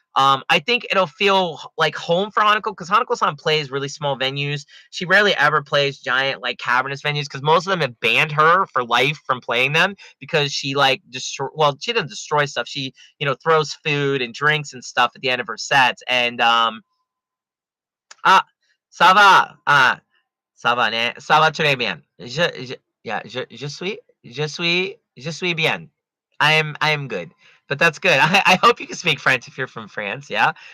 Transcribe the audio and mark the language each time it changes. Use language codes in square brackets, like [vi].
[en] I think it'll feel like home for Hanako because Hanako-san plays really small venues. She rarely ever plays giant, like cavernous venues because most of them have banned her for life from playing them because she like she doesn't destroy stuff. She throws food and drinks and stuff at the end of her sets. [fr] And ah, ça va, ça va, né? Ça va très bien. Yeah, je suis je suis bien. [en] I am good. But that's good. I hope you can speak French if you're from France, yeah?